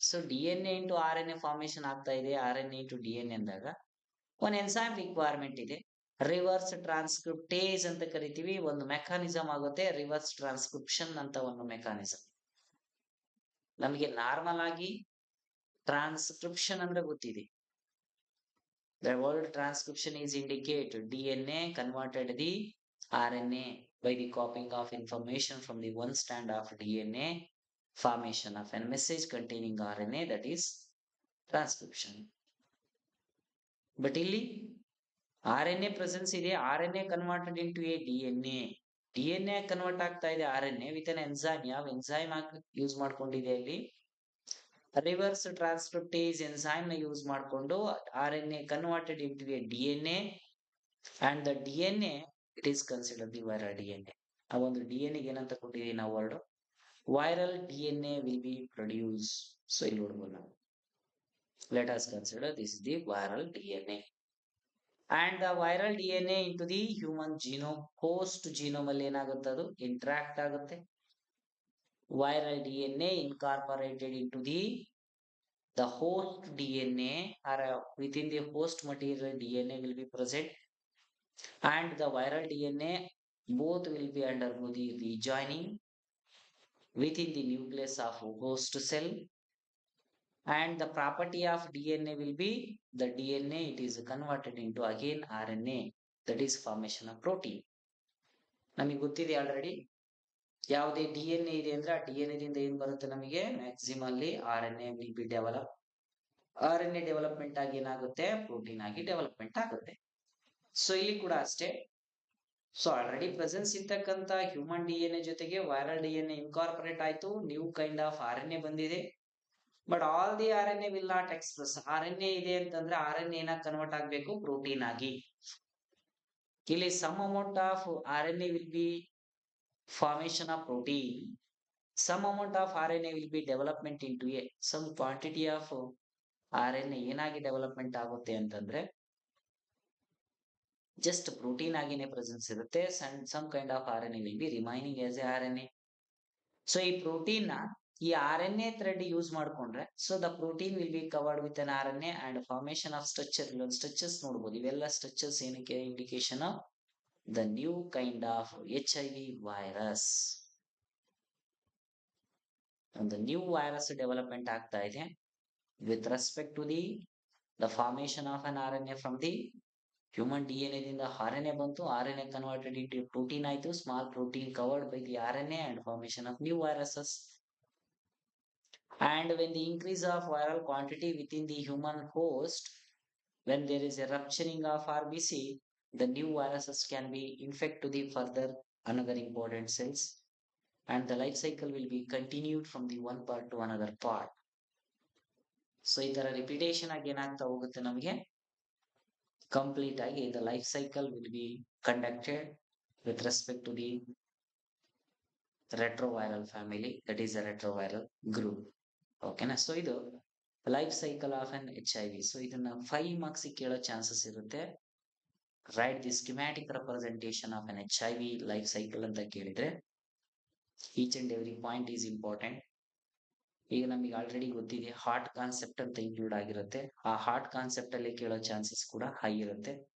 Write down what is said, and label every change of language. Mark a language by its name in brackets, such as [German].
[Kannada] So D N A into R N A formation ಆಗ್ತಾ ಇದೆ, R N A into D N A ಅಂದಾಗ ಒಂದು enzyme requirement ಇದೆ, reverse transcriptase ಅಂತ ಕರಿತೀವಿ. ಒಂದು ಮೆಕಾನಿಸಮ್ ಆಗುತ್ತೆ ರಿವರ್ಸ್ ಟ್ರಾನ್ಸ್ಕ್ರಿಪ್ಷನ್ ಅಂತ ಒಂದು ಮೆಕಾನಿಸಮ್. ನಮಗೆ ನಾರ್ಮಲ್ ಆಗಿ ಟ್ರಾನ್ಸ್ಕ್ರಿಪ್ಷನ್ ಅಂದ್ರೆ ಗೊತ್ತಿದೆ. [English] The word transcription is indicate DNA converted the RNA by the copying of information from the one strand of DNA, formation of a message containing RNA, that is transcription. But ಇಲ್ಲಿ RNA presence ಇದೆ, RNA converted into a DNA. [Kannada] DNA convert ಆಗ್ತಾ ಇದೆ RNA [English] with an enzyme. [Kannada] ಯಾವ enzyme use ಮಾಡ್ಕೊಂಡಿದೆ ಇಲ್ಲಿ, reverse transcriptase enzyme ನ use ಮಾಡಿಕೊಂಡು [English] R N A converted into a D N A and the D N A it is consider the viral D N A. [Kannada] ಆ ಒಂದು D N ಎಗೆ ಏನಂತ ಕೊಟ್ಟಿದೀವಿ ನಾವು word, [English] Viral D N A will be produce. [Kannada] So ಇಲ್ಲಿ ನೋಡ್ಬೋದು ನಾವು, [English] let us consider this is the viral D N A and the viral D N A into the human genome, [Kannada] host genome ಅಲ್ಲಿ ಏನಾಗುತ್ತೆ ಅದು interact ಆಗುತ್ತೆ. [English] Viral DNA incorporated into the host DNA or within the host material DNA will be present, and the viral DNA both will be undergo the rejoining within the nucleus of host cell, and the property of DNA will be the DNA it is converted into again RNA, that is formation of protein. [Kannada] ನಮಗೆ ಗೊತ್ತಿದೆ already, ಯಾವುದೇ D N A ಇದೆ ಅಂದ್ರೆ ಆ D N A ದಿಂದ ಏನ್ ಬರುತ್ತೆ ನಮಗೆ ಮ್ಯಾಕ್ಸಿಮಮ್ ಅಲ್ಲಿ [English] R N A will be develop. [Kannada] R N A development ಆಗಿ ಏನಾಗುತ್ತೆ ಪ್ರೋಟೀನ್ ಆಗಿ ಡೆವಲಪ್ಮೆಂಟ್ ಆಗುತ್ತೆ. ಸೊ ಇಲ್ಲಿ ಕೂಡ ಅಷ್ಟೇ, ಸೊ ಆಲ್ರೆಡಿ ಪ್ರೆಸೆನ್ಸ್ ಇರ್ತಕ್ಕಂತ ಹ್ಯೂಮನ್ ಡಿ ಎನ್ ಎ ಜೊತೆಗೆ viral D N A incorporate ಆಯ್ತು, [English] new kind of R N A [Kannada] ಬಂದಿದೆ. [English] But all the R N A will not express. [Kannada] R N A ಇದೆ ಅಂತಂದ್ರೆ R N A convert ಆಗ್ಬೇಕು protein ಆಗಿ. [English] ಇಲ್ಲಿ some amount of R N A will be formation of protein, some amount of RNA will be development into a some quantity of RNA [Kannada] ಏನಾಗಿ development ಆಗುತ್ತೆ ಅಂತಂದ್ರೆ just protein ಆಗಿನೇ presence ಇರುತ್ತೆ, [English] some kind of RNA will be remaining as a RNA. [Kannada] So ಈ protein ನ ಈ R N A thread use ಮಾಡ್ಕೊಂಡ್ರೆ [English] So the protein will be covered with an R N A and formation of structure. [Kannada] ಇಲ್ಲೊಂದು structures ನೋಡ್ಬೋದು, ಇವೆಲ್ಲ structures ಏನಕ್ಕೆ indication of [English] the new kind of HIV virus. And the new virus development ಆಗ್ತಾ ಇದೆ with respect to the formation of an RNA from the human DNA [Kannada] ದಿಂದ RNA ಬಂತು, [English] RNA converted into protein ಆಯ್ತು, small protein covered by the RNA and formation of new viruses. And when the increase of viral quantity within the human host, when there is a rupturing of RBC, the new viruses can be infect to the further another important cells, and the life cycle will be continued from the one part to another part. So [Kannada] ಇದರ repetition ಆಗಿ ಏನಾಗ್ತಾ ಹೋಗುತ್ತೆ ನಮಗೆ complete ಆಗಿ [English] the life cycle will be conducted with respect to the retroviral family, that is a retroviral group. [Kannada] ಓಕೆನಾ? So ಇದು life cycle of an HIV. So ಇದನ್ನ 5 marks ಕೇಳೋ ಚಾನ್ಸಸ್ ಇರುತ್ತೆ. [English] write the schematic representation of an HIV life cycle [Kannada] ಅಂತ ಕೇಳಿದ್ರೆ [English] Each and every point is important. [Kannada] ಈಗ ನಮಗೆ already ಗೊತ್ತಿದೆ ಹಾರ್ಟ್ ಕಾನ್ಸೆಪ್ಟ್ ಅಂತ ಇನ್ಕ್ಲೂಡ್ ಆಗಿರುತ್ತೆ, ಆ ಹಾರ್ಟ್ ಕಾನ್ಸೆಪ್ಟ್ ಅಲ್ಲಿ ಕೇಳೋ ಚಾನ್ಸಸ್ ಕೂಡ ಹೈ ಇರುತ್ತೆ.